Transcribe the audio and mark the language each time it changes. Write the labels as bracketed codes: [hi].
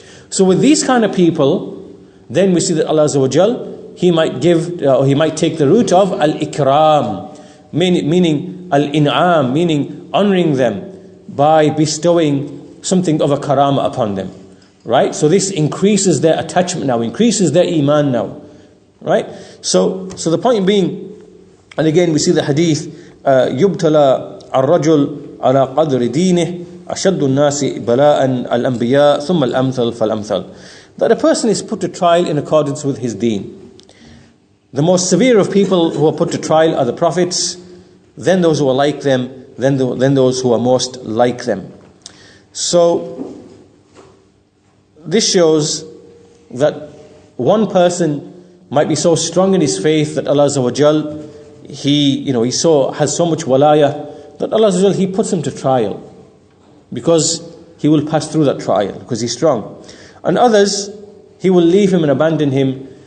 [en] So with these kind of people, then we see that Allah Azza wa Jal, He might take the route of al-ikram, meaning al-in'am, meaning honoring them by bestowing something of a karama upon them. Right? So this increases their attachment now, increases their iman now. Right? So the point being, and again we see the hadith, [ar] يُبْتَلَى الرَّجُلُ عَلَى قَدْرِ دِينِهِ أَشَدُّ النَّاسِ بَلَاءً الْأَنْبِيَاء ثُمَّ الْأَمْثَلُ فَالْأَمْثَلُ. [en] That a person is put to trial in accordance with his deen. The most severe of people who are put to trial are the prophets, then those who are like them, then those who are most like them. So this shows that one person might be so strong in his faith that Allah Azza wa Jal, he has so much walaya that Allah Azza wa Jal, He puts him to trial because he will pass through that trial because he's strong. And others, He will leave him and abandon him